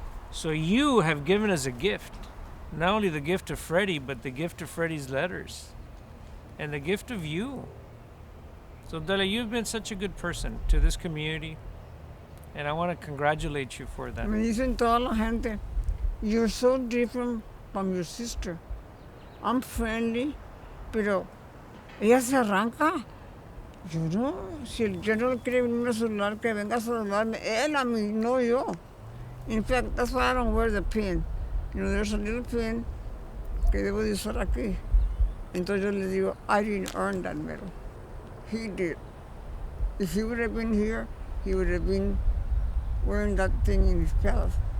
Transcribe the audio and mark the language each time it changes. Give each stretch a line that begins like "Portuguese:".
English: So you have given us a gift. Not only the gift of Freddie, but the gift of Freddie's letters. And the gift of you. So, Dolia, you've been such a good person to this community, and I want to congratulate you for that.
Spanish: Me dicen toda la gente,
English: you're so different from your sister. I'm friendly,
Spanish: pero ella se arranca. Yo no, si el general quiere venir a saludar, que venga a saludarme. Él a mí, no yo.
English: In fact, that's why I don't wear the pin. You know, there's a little pin
Spanish: que debo de usar aquí. Entonces yo le digo,
English: I didn't earn that medal. He did. If he would have been here, he would have been wearing that thing in his palace.